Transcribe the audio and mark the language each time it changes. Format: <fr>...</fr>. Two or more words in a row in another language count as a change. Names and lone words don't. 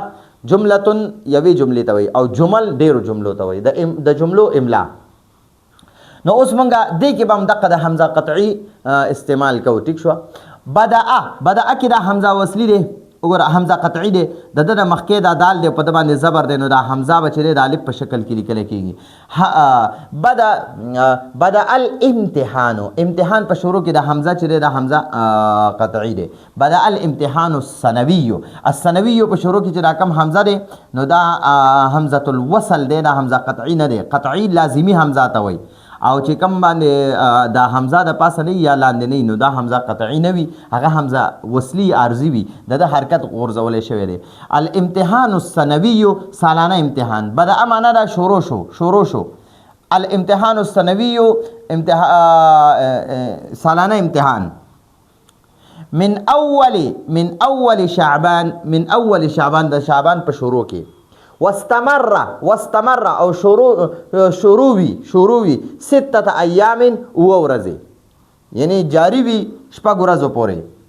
<ps>جملتون یوې جملې ته وایي او جمل ډېرو جملو ته وایي، د جملو املا. نو اوس موږ دې کې به هم دقه د حمزه قطعي استعمال کوو. ټیک شوه. بدأ کې دا حمزه وصلی دی وګوره، حمزه قطعی دی، د ده نه مخکې دا دال دی په ده باندې زبر دی، نو دا حمزه به چې دی د الف په شکل کې لیکلی کېږي.</ps> <ar>بدأ الامتحان،</ar> <ps>امتحان په شروع کې د حمزه چې دی د حمزه قطعی دی.</ps> <ar>بدأ الامتحان الثانوي</ar> <ps>په شروع کې چې دا کم حمزه دی نو دا حمزه الوصل دی، دا حمزه قطعی نه دی، قطعی لازمی حمزه ته وایي. او چې کم باندې دا حمزه د پاسه نه یا لاندې نه نو دا حمزه قطعی نه وي، هغه حمزه وصلی عارضی وي، د حرکت غورځولی شوی دی.</ps> <ar>الامتحان الثانوي</ar> <ps>سالانه امتحان. بدأ معنا دا شروع شو.</ps> <ar>الامتحان الثانوي</ar> <ps>سالانه امتحان.</ps> <ar>من اول شعبان</ar> <ps>د شعبان په شروع کې. واستمر او شروع وي 6 ایام او ورځې، یعنی جاری وي 6 ورځو پورې.</ps>